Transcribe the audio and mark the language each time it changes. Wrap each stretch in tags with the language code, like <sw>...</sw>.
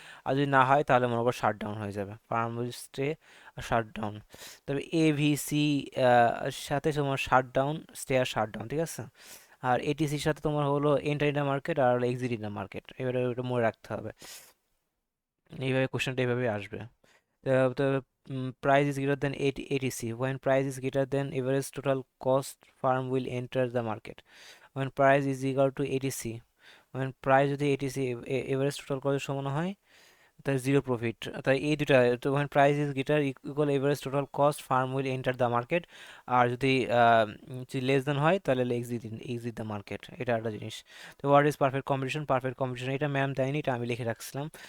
<bn>আর যদি না হয় তাহলে মনে করো শাট ডাউন হয়ে যাবে,</bn> <en>Firm will stay আর shut down.</en> <bn>তবে এভিসি সাথে তোমার শাট ডাউন, স্টে আর শাট ডাউন, ঠিক আছে। আর এটিসির সাথে তোমার হলো</bn> <en>enter in the market</en> <bn>আর exit in the market, এবারে ওটা মনে রাখতে হবে। এইভাবে কোশ্চেনটা এইভাবে আসবে।</bn> <en>the price is greater than 80 ATC. When price is greater than average total cost, firm will enter the market. When price is equal to ATC, when price যদি ATC average total cost</en> <bn>সমান হয়, তাই zero profit. তাই এই দুটা, তো</bn> <en>when price is greater equal average total cost, firm will enter the market।</en> <bn>আর যদি less than হয় তাহলে</bn> <en>exit the market,</en> <bn>এটা একটা জিনিস। তো</bn> <en>What is perfect competition?</en> <bn>Perfect competition এটা ম্যাম দেয়নি, এটা আমি লিখে রাখছিলাম।</bn>